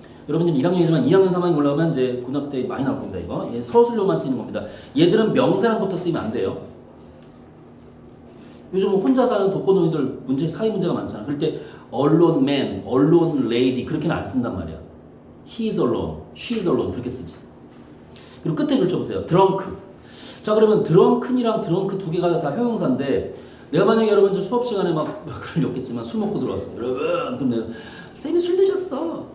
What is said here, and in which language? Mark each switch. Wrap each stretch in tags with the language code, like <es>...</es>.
<ko>여러분 지금 1학년이지만 2학년 3학년 올라가면 이제 고등학교 때 많이 나올 겁니다. 이거 얘 서술로만 쓰이는 겁니다. 얘들은 명사랑 붙어 쓰이면 안 돼요. 요즘 혼자 사는 독거노인들 문제 사회 문제가 많잖아. 그럴 때</ko> <en>alone man, alone lady</en> <ko>그렇게는 안 쓴단 말이야.</ko> <en>He is alone, she is alone</en> <ko>그렇게 쓰지. 그리고 끝에 줄 쳐보세요.</ko> <en>drunk.</en> <ko>자 그러면 drunken이랑 drunk 두 개가 다 형용사인데 내가 만약에 여러분 이제 수업 시간에 막 그럴 리 없겠지만 술 먹고 들어왔어. 여러분 그럼 내가 쌤이 술 드셨어.</ko>